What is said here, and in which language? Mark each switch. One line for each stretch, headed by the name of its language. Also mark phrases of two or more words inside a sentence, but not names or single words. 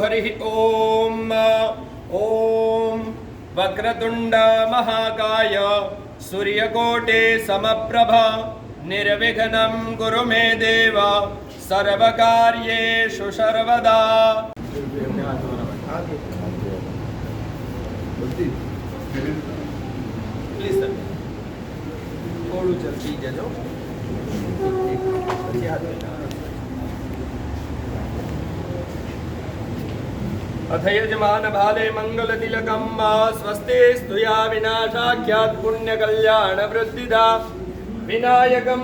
Sanskrit: हरि ओम ओम वक्रतुंड महाकाय सूर्यकोटे समप्रभा निर्विघ्नं कुरु मे देव सर्वकार्येषु सर्वदा.
English: please sir
Gujarati: થોડું જલ્દી જજો.
Sanskrit: अथ यजमान भाले मंगल तिलकम स्वस्ति स्तुया विनाशाख्यात पुण्य कल्याण वृद्धिदा विनायकं